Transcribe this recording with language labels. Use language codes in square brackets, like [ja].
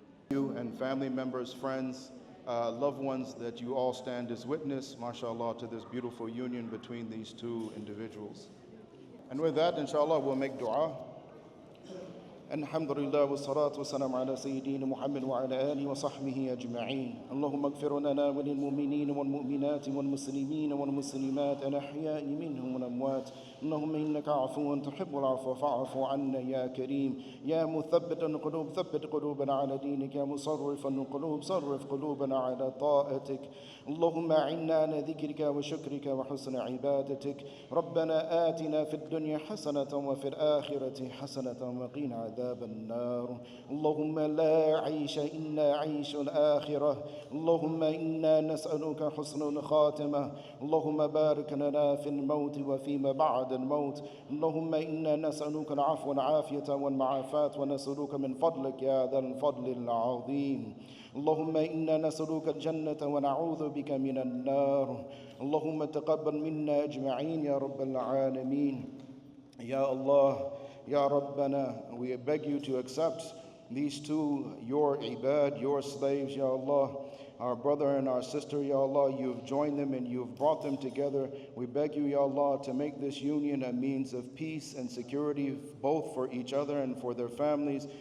[en] You and family members, friends, loved ones, that you all stand as witness, mashallah, to this beautiful union between these two individuals. And with that, inshallah, we'll make dua. [ar] الحمد لله والصلاة والسلام على سيدنا محمد وعلى آله وصحبه أجمعين. اللهم اغفر لنا وللمؤمنين والمؤمنات والمسلمين والمسلمات الأحياء منهم والأموات. اللهم إنك عفو تحب العفو فاعف عنا يا كريم. يا مثبت القلوب ثبت قلوبنا على دينك. يا مصرف القلوب صرف قلوبنا على طاعتك. اللهم أعنا على ذكرك وشكرك وحسن عبادتك. ربنا آتنا في الدنيا حسنة وفي الآخرة حسنة وقنا عذاب النار. اللهم لا عيش إلا عيش الآخرة. اللهم إنا نسألك حسن الخاتمة. اللهم بارك لنا في الموت وفيما بعد الموت. اللهم إنا نسألك العفو والعافية والمعافاة ونسألك من فضلك يا ذا الفضل العظيم. اللهم إنا نسألك الجنة ونعوذ بك من النار. اللهم تقبل منا أجمعين يا رب العالمين. [en] Ya Allah, Ya Rabbana, we beg you to accept these two, your ibad, your slaves, Ya Allah, our brother and our sister, Ya Allah, you've joined them and you've brought them together. We beg you, Ya Allah, to make this union a means of peace and security, both for each other and for their families.